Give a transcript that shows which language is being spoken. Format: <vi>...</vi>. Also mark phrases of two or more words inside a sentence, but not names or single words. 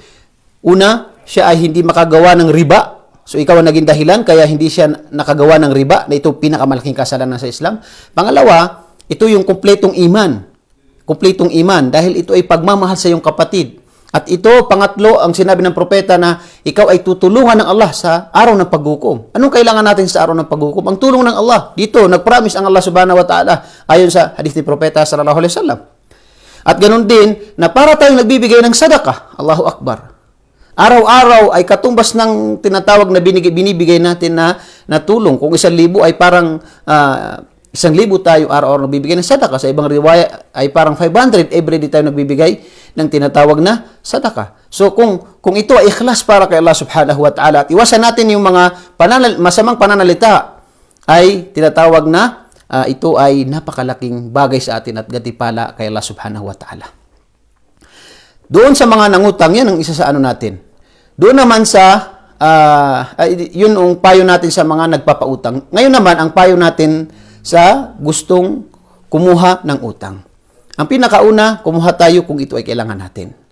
<tl>Una, siya ay hindi makagawa ng riba. So ikaw ang naging dahilan kaya hindi siya nakagawa ng riba na ito pinakamalaking kasalanan sa Islam. Pangalawa, ito yung kumpletong iman. Kumpletong iman dahil ito ay pagmamahal sa iyong kapatid. At ito, pangatlo, ang sinabi ng propeta na ikaw ay tutulungan ng Allah sa araw ng paghukom. Anong kailangan natin sa araw ng paghukom? Ang tulong ng Allah. Dito, nag-promise ang Allah</tl> <ar>سبحانه وتعالى</ar> <tl>ayon sa hadith ni propeta</tl> <ar>صلى الله عليه وسلم.</ar> <tl>At ganun din, na para tayong nagbibigay ng sadaqah.</tl> <ar>الله أكبر.</ar> <tl>Araw-araw ay katumbas ng tinatawag na binibigay natin na tulong. Kung 1,000 ay parang 1,000 tayo araw-araw nagbibigay ng sadaqah. Sa ibang riwaya ay parang 500</tl> <en>every day</en> <tl>tayo nagbibigay ng tinatawag na sadaqah. So kung ito ay ikhlas para kay Allah</tl> <ar>سبحانه وتعالى</ar> <tl>at iwasan natin yung mga masamang pananalita ay tinatawag na ito ay napakalaking bagay sa atin at gantimpala kay Allah</tl> <ar>سبحانه وتعالى.</ar> <tl>Doon sa mga nangutang, yan ang isa sa ano natin. Doon naman sa, yun ang payo natin sa mga nagpapautang. Ngayon naman, ang payo natin sa gustong kumuha ng utang. Ang pinakauna, kumuha tayo kung ito ay kailangan natin.</tl>